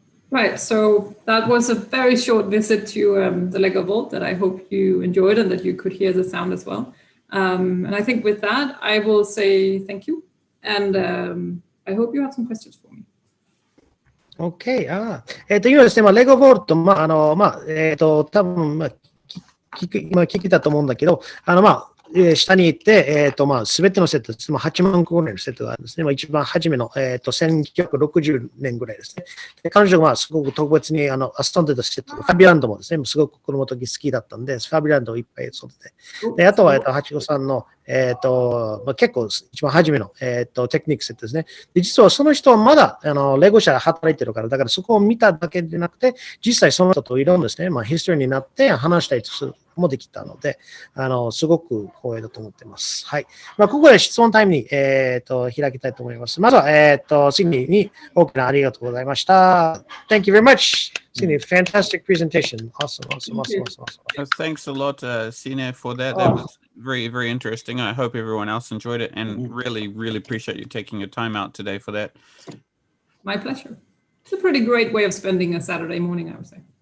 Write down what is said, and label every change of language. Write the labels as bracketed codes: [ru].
[en] Right, so that was a very short visit to the Lego Vault that I hope you enjoyed and that you could hear the sound as well. And I think with that, I will say thank you. And I hope you have some questions for me. OK。 [ja] 今ですね、レゴボールと、多分、聞いたと思うんだけど、下に行って、すべてのセットです。8万個ぐらいのセットがあるんですね。一番初めの、1960年ぐらいですね。で彼女がすごく特別に遊んでたセット、ファビランドもですね、すごく子供の時好きだったんで、ファビランドをいっぱい遊んでて。であとは、八子さんの、結構一番初めの、テクニックセットですね。で実はその人はまだ、レゴ社で働いてるから、だからそこを見ただけでなくて、実際その人といろんなですね、ヒストリーになって話したりするもできたので、すごく光栄だと思っています。はい。ここで質問タイムに、開きたいと思います。まずは、シグニーに大きなありがとうございました。 [en] Thank you very much, Signe. Fantastic presentation. Awesome. Thanks a lot, Signe, for that. That was very, very interesting. I hope everyone else enjoyed it, and really, really appreciate you taking your time out today for that. My pleasure. It's a pretty great way of spending a Saturday morning, I would say.